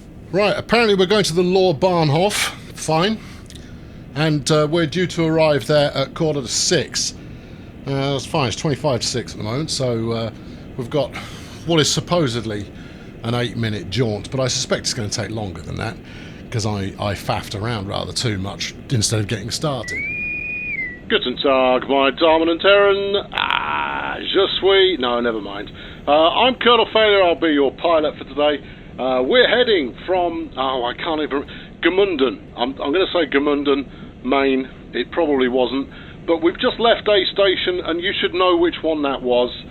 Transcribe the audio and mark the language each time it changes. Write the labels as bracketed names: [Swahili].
[English] Right, apparently we're going to the Bahnhof. Fine. And we're due to arrive there at 5:45. That's fine, it's 5 to 6 at the moment, so we've got what is supposedly an 8-minute jaunt, but I suspect it's going to take longer than that, because I faffed around rather too much instead of getting started. [German] Guten Tag, meine Damen und Herren. [French] Je suis... [English] No, never mind. I'm Colonel Failure, I'll be your pilot for today. We're heading from, I can't even, Gemunden. I'm going to say Gemunden, Maine. It probably wasn't. But we've just left a station, and you should know which one that was.